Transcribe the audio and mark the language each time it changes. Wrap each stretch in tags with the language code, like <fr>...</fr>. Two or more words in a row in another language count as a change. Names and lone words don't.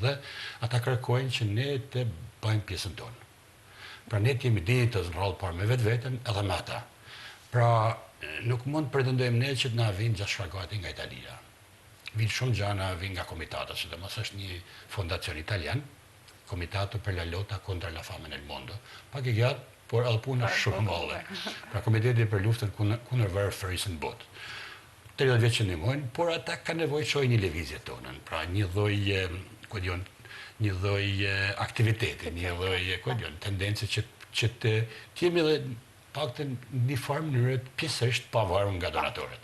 <sq>Dhe ata kërkojnë që ne të bëjmë pjesën tonë. Pra ne jemi dinjitës në rallë parë me vetveten edhe me ata. Pra nuk mund të pretendojmë ne që të na vinë 6 shpagati nga Italia. Vinë shumë gjana, vinë nga komitata, sidomos është një fondacion italian,</sq> <it>Comitato per la lotta contro la fame nel mondo.</it> <sq>Pak i gjatë, por edhe puna shumë madhe. Pra Komiteti për luftën kundër varfërisë në botë. 30 vjet që ndihmojnë, por ata kanë nevojë të shohin një lëvizje tonën. Pra një lloj aktiviteti, një lloj tendencë që të jemi edhe paktën në një farë mënyrë pjesërisht pavarur nga donatorët.</sq>